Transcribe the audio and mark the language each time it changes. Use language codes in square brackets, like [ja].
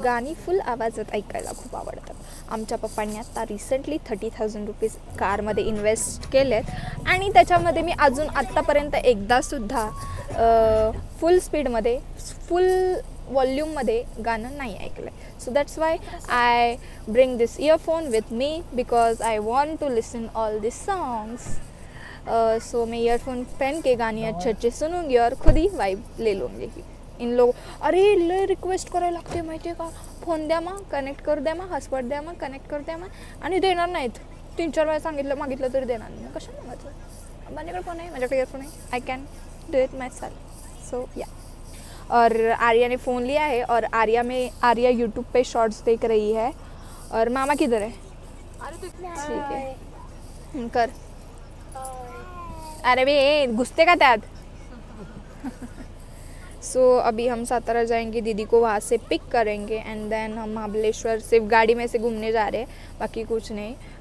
[mr] गाणी फुल आवाजात ऐकायला खूप आवडतात. आमच्या पप्पांनी आता रिसेंटली 30,000 रुपीज कारमध्ये इन्व्हेस्ट केलेत, आणि त्याच्यामध्ये मी अजून आत्तापर्यंत एकदासुद्धा फुल स्पीडमध्ये फुल वॉल्यूममध्ये गाणं नाही ऐकलं आहे. [en] So that's why I bring this earphone with me, because I want to listen all this songs. [hi] सो मैं ईयरफोन पहन के गाने अच्छे अच्छे सुनूंगी और खुद ही वाइब ले लूँगी. [mr] इन लोग अरे लय रिक्वेस्ट करायला लागते माहिती आहे का, फोन द्या मग, कनेक्ट करू द्या मग, हॉटस्पॉट द्या मग, कनेक्ट करू द्या मग, आणि देणार नाहीत. 3-4 वेळा मागितलं तरी देणार नाही. कशाला माझं, माझ्याकडे फोन आहे, माझ्याकडे इयरफोन आहे, [en] I can do it myself. So yeah. [hi] और आर्या ने फ़ोन लिया है, और आर्या यूट्यूब पे शॉर्ट्स देख रही है. और मामा किधर है? ठीक है कर. [mr] अरे बे घुसते का त्यात. [hi] सो अभी हम सातारा जाएंगे, दीदी को वहाँ से पिक करेंगे, एंड देन हम महाबलेश्वर सिर्फ गाड़ी में से घूमने जा रहे हैं, बाकी कुछ नहीं.